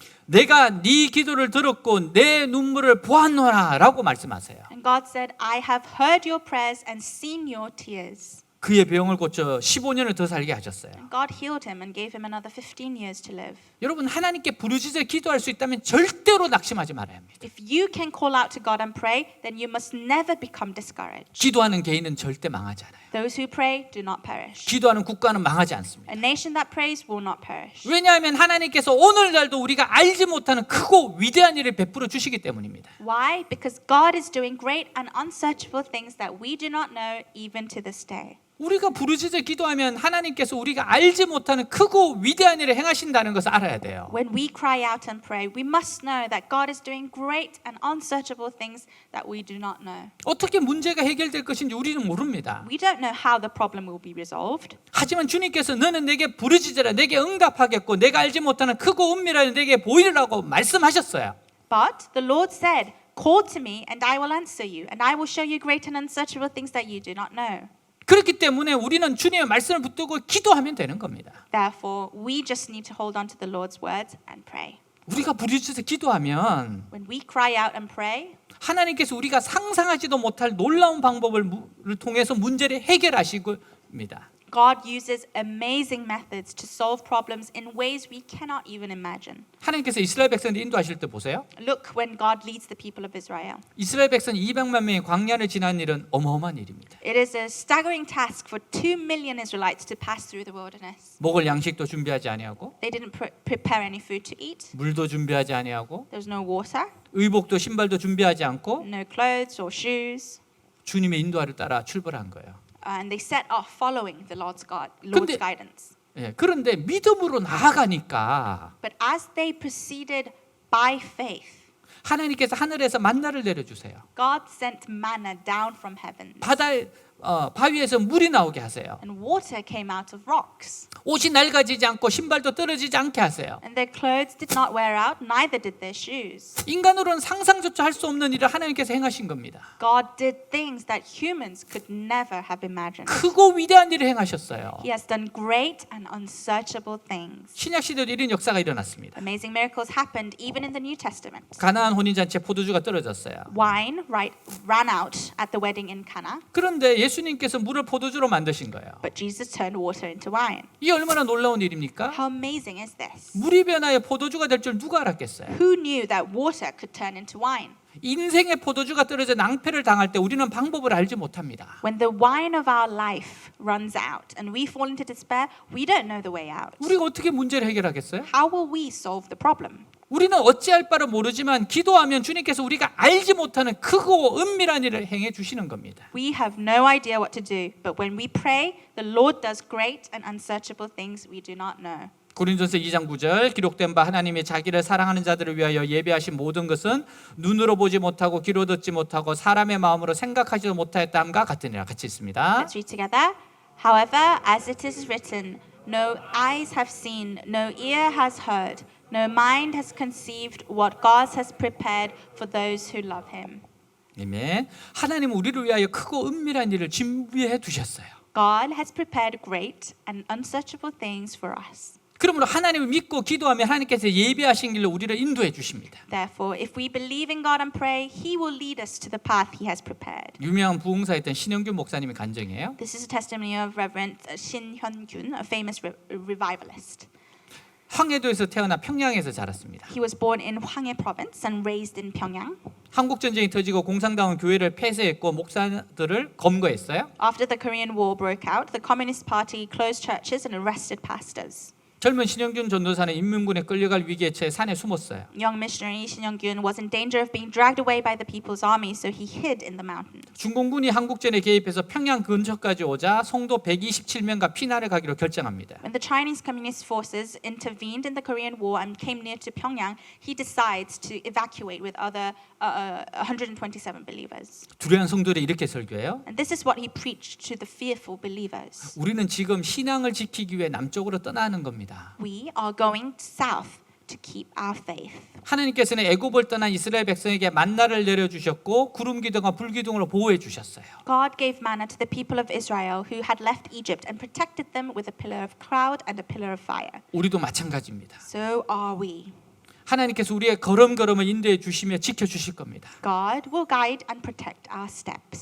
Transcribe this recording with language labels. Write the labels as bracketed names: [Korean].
[Korean] 내가 네 기도를 들었고 내 눈물을 보았노라라고 말씀하세요. [English] And God said, I have heard your prayers and seen your tears. [Korean] 그의 병을 고쳐 15년을 더 살게 하셨어요. [English] And God healed him and gave him another 15 years to live. [Korean] 여러분 하나님께 부르짖어 기도할 수 있다면 절대로 낙심하지 말아야 합니다. [English] If you can call out to God and pray, then you must never become discouraged. [Korean] 기도하는 개인은 절대 망하지 않아요. [English] Those who pray do not perish. [Korean] 기도하는 국가는 망하지 않습니다. [English] A nation that prays will not perish. [Korean] 왜냐하면 하나님께서 오늘날도 우리가 알지 못하는 크고 위대한 일을 베풀어 주시기 때문입니다. [English] Why? Because God is doing great and unsearchable things that we do not know even to this day. [Korean] 우리가 부르짖어 기도하면 하나님께서 우리가 알지 못하는 크고 위대한 일을 행하신다는 것을 알아야 돼요. [English] When we cry out and pray, we must know that God is doing great and unsearchable things that we do not know. [Korean] 어떻게 문제가 해결될 것인지 우리는 모릅니다. [English] We don't know how the problem will be resolved. [Korean] 하지만 주님께서 너는 내게 부르짖으라 내게 응답하겠고 내가 알지 못하는 크고 은밀한 일을 내게 보이리라고 말씀하셨어요. [English] But the Lord said, call to me and I will answer you and I will show you great and unsearchable things that you do not know. [Korean] 그렇기 때문에 우리는 주님의 말씀을 붙들고 기도하면 되는 겁니다. [English] Therefore, we just need to hold on to the Lord's words and pray. [Korean] 우리가 부르짖어서 기도하면 [English] When we cry out and pray, [Korean] 하나님께서 우리가 상상하지도 못할 놀라운 방법을 통해서 문제를 해결하시고입니다. [English] God uses amazing methods to solve problems in ways we cannot even imagine. [Korean] 하나님께서 이스라엘 백성을 인도하실 때 보세요. [English] Look when God leads the people of Israel. [Korean] 이스라엘 백성 200만 명이 광야를 지난 일은 어마어마한 일입니다. [English] It is a staggering task for 2 million Israelites to pass through the wilderness. [Korean] 먹을 양식도 준비하지 아니하고 [English] They didn't prepare any food to eat. [Korean] 물도 준비하지 아니하고 [English] There was no water, [Korean] 의복도 신발도 준비하지 않고 [English] no clothes or shoes. [Korean] 주님의 인도하를 따라 출발한 거예요. [English] And they set off following the Lord's [Korean] 근데- [English] guidance. [Korean] 예, 그런데 믿음으로 나아가니까 [English] But as they proceeded by faith, [Korean] 하나님께서 하늘에서 만나를 내려주세요. [English] God sent manna down from heaven. [Korean] 바위에서 물이 나오게 하세요. [English] And water came out of rocks. [Korean] 옷이 낡아지지 않고 신발도 떨어지지 않게 하세요. [English] And their clothes did not wear out, neither did their shoes. [Korean] 인간으로는 상상조차 할 수 없는 일을 하나님께서 행하신 겁니다. [English] God did things that humans could never have imagined. [Korean] 크고 위대한 일을 행하셨어요. [English] He has done great and unsearchable things. [Korean] 신약 시대도 이런 역사가 일어났습니다. [English] Amazing miracles happened even in the New Testament. [Korean] 가나안 혼인잔치에 포도주가 떨어졌어요. [English] Wine ran out at the wedding in Cana, [Korean] 그런데 예수님께서 물을 포도주로 만드신 거예요. [English] but Jesus turned water into wine. [Korean] 이 얼마나 놀라운 일입니까? [English] How amazing is this? [Korean] 물이 변하여 포도주가 될 줄 누가 알았겠어요? [English] Who knew that water could turn into wine? [Korean] 인생의 포도주가 떨어져 낭패를 당할 때 우리는 방법을 알지 못합니다. [English] When the wine of our life runs out and we fall into despair, we don't know the way out. [Korean] 우리가 어떻게 문제를 해결하겠어요? [English] How will we solve the problem? [Korean] 우리는 어찌할 바를 모르지만 기도하면 주님께서 우리가 알지 못하는 크고 은밀한 일을 행해 주시는 겁니다. [English] We have no idea what to do, but when we pray, the Lord does great and unsearchable things we do not know. [Korean] 고린도서 2장 9절 기록된 바 하나님이 자기를 사랑하는 자들을 위하여 예비하신 모든 것은 눈으로 보지 못하고 귀로 듣지 못하고 사람의 마음으로 생각하지도 못하였다함과 같으니라. 같이 있습니다. [English] Let's read together. However, as it is written, no eyes have seen, no ear has heard, no mind has conceived what God has prepared for those who love him. [Korean] 아멘. 하나님은 우리를 위하여 크고 은밀한 일을 준비해 두셨어요. [English] God has prepared great and unsearchable things for us. [Korean] 그러므로 하나님을 믿고 기도하면 하나님께서 예비하신 길로 우리를 인도해 주십니다. [English] Therefore, if we believe in God and pray, He will lead us to the path He has prepared. [Korean] 유명한 부흥사였던 신영균 목사님의 간증이에요. [English] This is a testimony of Reverend Shin Hyun-kyun, a famous revivalist. [Korean] 황해도에서 태어나 평양에서 자랐습니다. [English] He was born in Hwanghae Province and raised in Pyongyang. [Korean] 한국 전쟁이 터지고 공산당은 교회를 폐쇄했고 목사들을 검거했어요. [English] After the Korean War broke out, the Communist Party closed churches and arrested pastors. [Korean] 젊은 신영균 전도사는 인민군에 끌려갈 위기에 처해 산에 숨었어요. [English] Young missionary Shin Young-kyun was in danger of being dragged away by the People's Army, so he hid in the mountain. [Korean] 중공군이 한국전에 개입해서 평양 근처까지 오자 성도 127명과 피난을 가기로 결정합니다. [English] When the Chinese Communist forces intervened in the Korean War and came near to Pyongyang, he decides to evacuate with other 127 believers. [Korean] 두려운 성도들이 이렇게 설교해요. [English] And this is what he preached to the fearful believers. [Korean] 우리는 지금 신앙을 지키기 위해 남쪽으로 떠나는 겁니다. [English] We are going south to keep our faith. [Korean] 하나님께서는 애굽을 떠난 이스라엘 백성에게 만나를 내려주셨고 구름 기둥과 불 기둥으로 보호해 주셨어요. [English] God gave manna to the people of Israel who had left Egypt and protected them with a pillar of cloud and a pillar of fire. [Korean] 우리도 마찬가지입니다. [English] So are we. [Korean] 하나님께서 우리의 걸음걸음을 인도해 주시며 지켜 주실 겁니다. [English] God will guide and protect our steps.